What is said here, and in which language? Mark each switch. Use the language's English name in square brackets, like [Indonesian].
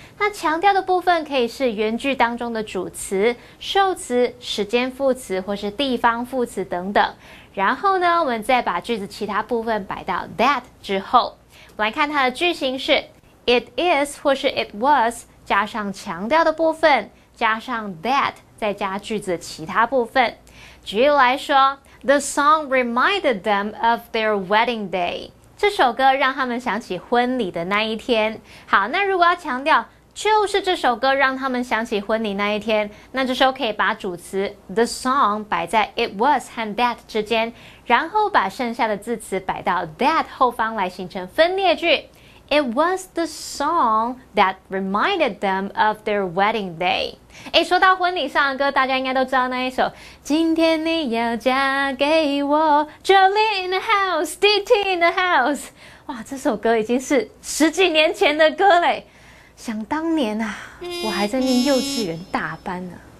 [Chinese] 那强调的部分可以是原句当中的主词、受词、时间副词或是地方副词等等。然后呢，我们再把句子其他部分摆到 that 之后。我们来看它的句型是 it is 或是 it was。加上强调的部分，加上 that， 再加句子的其他部分。举例来说 [English] ，The song reminded them of their wedding day。 [Chinese] 这首歌让他们想起婚礼的那一天。好，那如果要强调就是这首歌让他们想起婚礼那一天，那这时候可以把主词 the song 摆在 it was 和 that 之间，然后把剩下的字词摆到 that 后方来形成分列句。 [English] It was the song that reminded them of their wedding day。 [Chinese] 说到婚礼上的歌，大家应该都知道那一首今天你要嫁给我 [English] Jolie in the house [Chinese] DT in the house。哇，这首歌已经是10几年前的歌嘞，想当年啊，我还在念幼稚园大班呢。